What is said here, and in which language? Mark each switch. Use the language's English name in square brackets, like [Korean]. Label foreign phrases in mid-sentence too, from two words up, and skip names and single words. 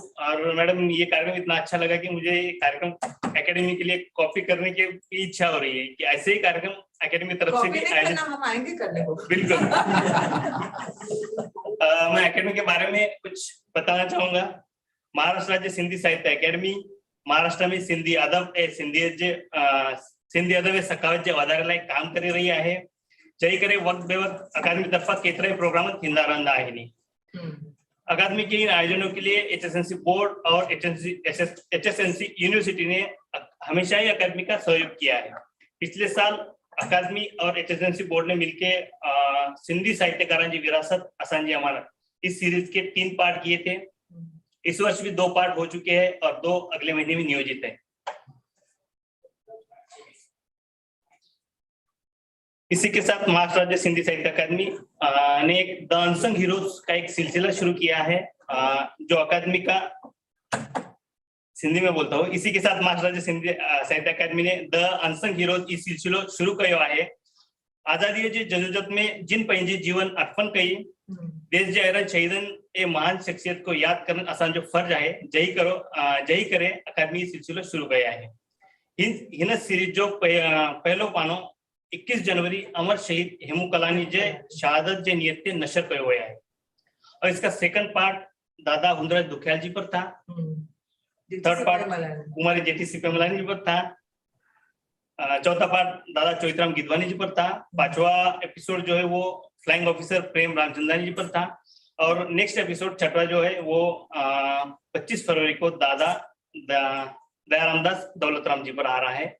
[Hindi] और मैडम ये कार्यक्रम इतना अच्छा लगा कि मुझे ये कार्यक्रम एकेडमी के लिए कॉपी करने की इच्छा हो रही है कि ऐसे ही कार्यक्रम एकेडमी तरफ से भी आयोजित, हम आएंगे करने को। बिल्कुल। मैं एकेडमी के बारे में कुछ बताना चाहूंगा। [Sindhi] महाराष्ट्र राज्य सिंधी साहित्य अकेडमी महाराष्ट्र में सिंधी अदब सिंधी अदब ए सखावत जे वाधारे लाइ काम करे रही आहे। चई करे वक्त बे वक्त अकादमी तरफा केतिरा प्रोग्राम थींदा रहंदा आहिनि। [Hindi] अकादमी के इन आयोजनों के लिए HSNC बोर्ड और HSNC यूनिवर्सिटी ने हमेशा ही अकादमी का सहयोग किया है। पिछले साल अकादमी और HSNC बोर्ड ने मिलके सिंधी साहित्यकारांची विरासत असांजी अमानत इस सीरीज के 3 पार्ट किए थे। इस वर्ष भी 2 पार्ट हो चुके हैं और 2 अगले महीने में नियोजित है। इसी के साथ महाराष्ट्र राज्य सिंधी साहित्य अकादमी ने एक द अनसंग हीरोज का एक सिलसिला शुरू किया है, जो अकादमी का सिंधी में बोलता हूँ। इसी के साथ [Sindhi] महाराष्ट्र राज्य सिंधी साहित्य अकादमी ने द अनसंग हीरोज इस सिलसिलो शुरू कयो है। आजादी जी जदोजहद में जिन पंहिंजी जीवन अर्पण कई, देश जे अहिड़नि शहीदनि ए महान शख्सियत को याद करण असांजो फर्ज है। जही करे अकादमी सिलसिलो शुरू कया है। हिन सीरीज जो पहलो पानो 21 जनवरी अमर शहीद हेमू कलानी जे शहादत जे नियत ते नशर कयो हुआ है [Hindi] और इसका सेकंड पार्ट दादा हुंदराज दुखियाल जी पर था। [English] third part [Hindi] कुमारी जेठी सिपेमलानी जी पर था। चौथा पार्ट दादा चोइतराम गिदवानी जी पर था। 5वां एपिसोड जो है वो फ्लाइंग ऑफिसर प्रेम रामचंद्रानी जी पर था और [English] next episode [Hindi] 6वां जो है वो 25 फरवरी को दादा दयारामदास दौलतराम जी पर आ रहा है।